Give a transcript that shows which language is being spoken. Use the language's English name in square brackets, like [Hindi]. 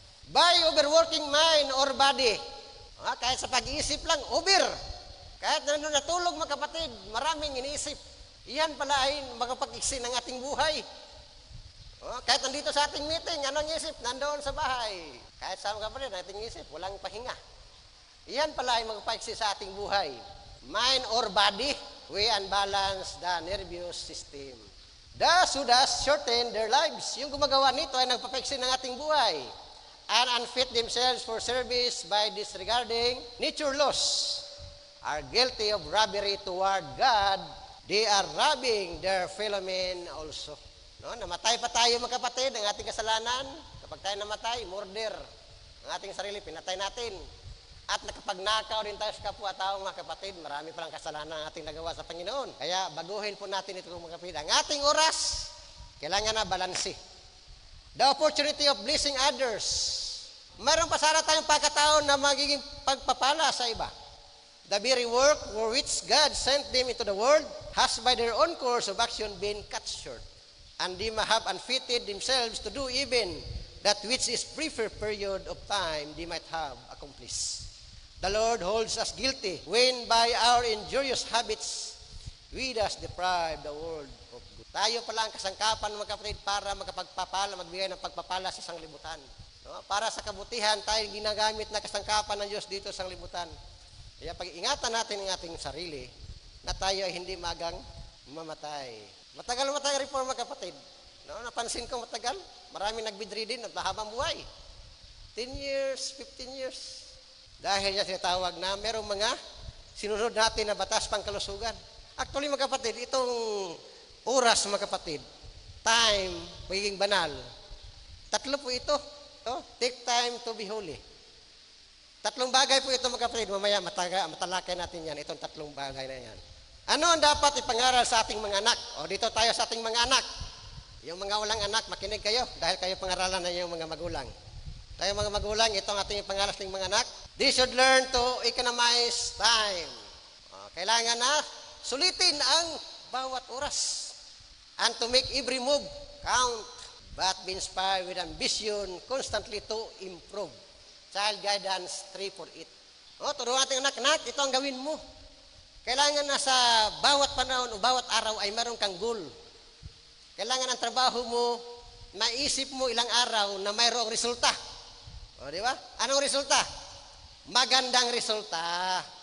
[English] By overworking mind or body. [Filipino] Kahit sa pag-iisip lang, kahit natulog mga kapatid, maraming iniisip. Iyan pala ay makapag-iksi ng ating buhay. Kahit nandito sa ating meeting, anong isip? Nandoon sa bahay. Kahit sa mga kapatid, ating isip, walang pahinga. Iyan pala ay makapag-iksi sa ating buhay. [English] Mind or body, we unbalance the nervous system. Thus who does shorten their lives. [Filipino] Yung gumagawa nito ay nagpapagiksi ng ating buhay. [English] And unfit themselves for service by disregarding nature laws, are guilty of robbery toward God. They are robbing their fellow men also. [Filipino] Namatay pa tayo mga kapatid, ang ating kasalanan. Kapag tayo namatay, murder. Ang ating sarili, pinatay natin. At nakapagnakaw din tayo sa kapwa-tao mga kapatid. Marami palang kasalanan ang ating nagawa sa Panginoon. Kaya baguhin po natin ito mga kapatid. Ang ating oras, kailangan na balanse. [English] The opportunity of blessing others. [Filipino] Mayroon pa sana tayong pagkataon na magiging pagpapala sa iba. [English] The very work for which God sent them into the world has by their own course of action been cut short. And they have unfitted themselves to do even that which is preferred period of time they might have accomplished. The Lord holds us guilty when by our injurious habits we thus deprive the world of good. [Filipino] Tayo pala ang kasangkapan mga kapatid para magbigay ng pagpapala sa sanglibutan. Para sa kabutihan tayo ginagamit na kasangkapan ng Diyos dito sa sanglibutan. Kaya pag-ingatan natin ang ating sarili na tayo ay hindi magang mamatay. Matagal reform mga kapatid. Napansin ko matagal. Maraming nagbidridin at mahabang buhay. 10 years, 15 years. Dahil niya sinatawag na merong mga sinunod natin na batas pangkalusugan. Actually mga kapatid, itong oras mga kapatid, time, magiging banal. Tatlo po ito. [English] Take time to be holy. [Filipino] Tatlong bagay po ito mga kapatid. Mamaya matalakay natin yan, itong tatlong bagay na yan. Ano ang dapat ipangaral sa ating mga anak? Dito tayo sa ating mga anak. Yung mga walang anak, makinig kayo dahil kayo pangaralan na yung mga magulang. Tayo mga magulang, ito ang ating ipangaral sa ating mga anak. [English] They should learn to economize time. [Filipino] Kailangan na sulitin ang bawat oras. [English] And to make every move count. But be inspired with ambition constantly to improve. Child Guidance 348. [Filipino] Turuan natin anak, ito ang gawin mo. Kailangan na sa bawat panahon o bawat araw ay meron kang goal. Kailangan ang trabaho mo, maisip mo ilang araw na mayroong resulta. Di ba? Anong resulta? Magandang resulta.